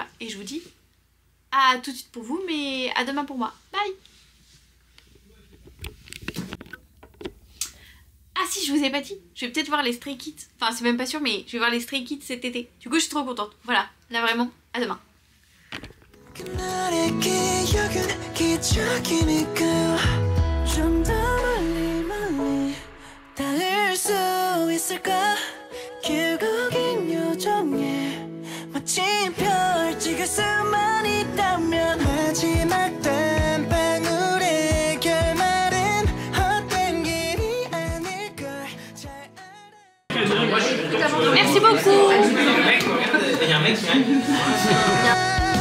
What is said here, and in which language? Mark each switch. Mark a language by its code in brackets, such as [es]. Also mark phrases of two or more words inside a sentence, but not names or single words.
[fr] Et je vous dis à tout de suite pour vous, mais à demain pour moi. Bye. Ah si, je vous ai pas dit. Je vais peut-être voir les Stray Kids. Enfin, c'est même pas sûr, mais je vais voir les Stray Kids cet été. Du coup, je suis trop contente. Voilà. Là, vraiment, à demain. [ko] 마침 별 찍을 수만 있다면 마지막 땀방울의 결말은 헛된 길이 아닐걸 잘 알아. [fr] Merci beaucoup. Il y a un mec qui